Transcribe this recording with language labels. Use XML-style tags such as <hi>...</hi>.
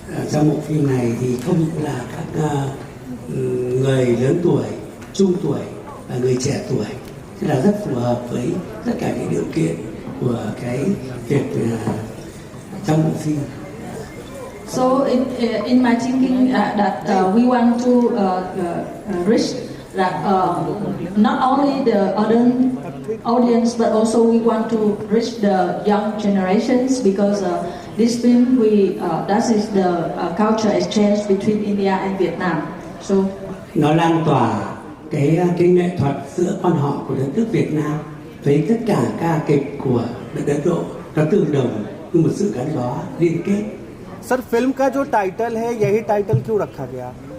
<vi>Trong bộ phim này thì không là các người lớn tuổi, trung tuổi và người trẻ tuổi, thế là rất phù hợp với tất cả những điều kiện của cái việc trong bộ phim.</vi> <en>So in my thinking that we want to reach that not only the adult audience but also we want to reach the young generations, because this film that is the culture exchange between India and Vietnam. So</en> <vi>nó lan tỏa cái nghệ thuật giữa quan họ của đất nước Việt Nam với tất cả ca kịch của đất Ấn Độ, nó tương đồng như một sự gắn bó liên kết.</vi> <hi>Sir, film का जो title है यही title क्यों रखा गया?</hi>